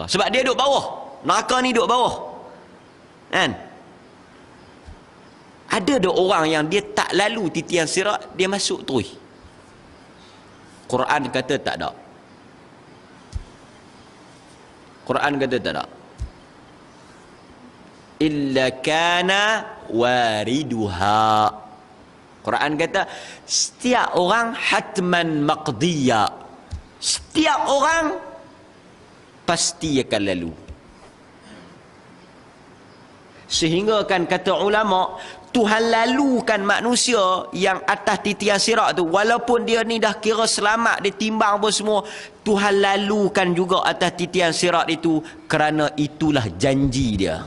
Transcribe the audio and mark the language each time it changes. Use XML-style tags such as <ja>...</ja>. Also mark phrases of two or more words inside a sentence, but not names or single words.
<ms>Sebab dia duduk bawah. Neraka ni duduk bawah. Kan? Ada orang yang dia tak lalu titian sirat, dia masuk terus. Quran kata tak ada. Quran kata tak ada.</ms> <ar>إلا كان واردها.</ar> <ms>Quran kata setiap orang</ms> <ar>حتما مقضيا.</ar> <ms>Setiap orang pasti akan lalu. Sehingga kan kata ulama, Tuhan lalukan manusia yang atas titian sirat tu, walaupun dia ni dah kira selamat, dia timbang pun semua, Tuhan lalukan juga atas titian sirat itu, kerana itulah janji dia.</ms>